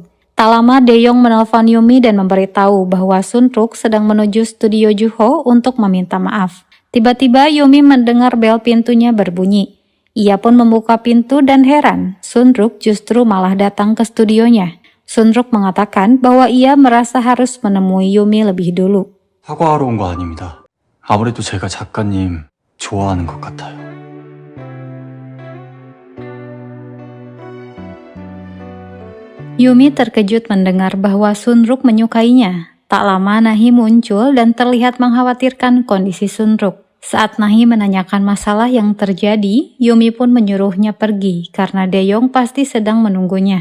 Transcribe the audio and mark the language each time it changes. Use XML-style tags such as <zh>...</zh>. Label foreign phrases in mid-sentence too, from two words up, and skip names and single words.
<id>Tak lama Daeyong menelpon Yumi dan memberitahu bahwa Sunruk sedang menuju studio Juho untuk meminta maaf. Tiba-tiba Yumi mendengar bel pintunya berbunyi. Ia pun membuka pintu dan heran, Sunruk justru malah datang ke studionya. Sunruk mengatakan bahwa ia merasa harus menemui Yumi lebih dulu.</id> <ko>사과하러 온 거 아닙니다. 아무래도 제가 작가님 좋아하는 것 같아요.</ko> <id>Yumi terkejut mendengar bahwa Sunruk menyukainya. Tak lama Nahi muncul dan terlihat mengkhawatirkan kondisi Sunruk. Saat Nahi menanyakan masalah yang terjadi, Yumi pun menyuruhnya pergi karena Daeyong pasti sedang menunggunya.</id>